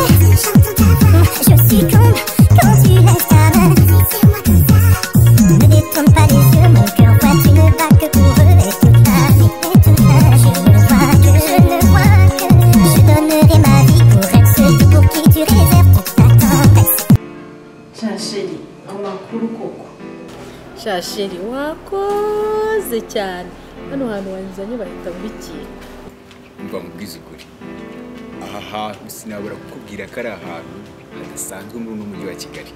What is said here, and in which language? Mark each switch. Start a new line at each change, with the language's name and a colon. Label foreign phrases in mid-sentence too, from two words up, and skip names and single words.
French: Je succombe quand tu lèves ta main. Ne détourne pas les yeux, mon cœur voit, tu ne vas que pour eux. Et toute la nuit, je ne vois que, je donnerai ma vie pour être celui pour qui tu réserves toute ta tendresse.
Kinyarwanda: Shasheri amakuru koko shasheri wakoze cyane hano hantu wanzanye bahita burikiye mva mubwiza ukuri aha hantu sinabura kukubwira ko ari ahantu hadasanzwe muri uno mujyi wa Kigali.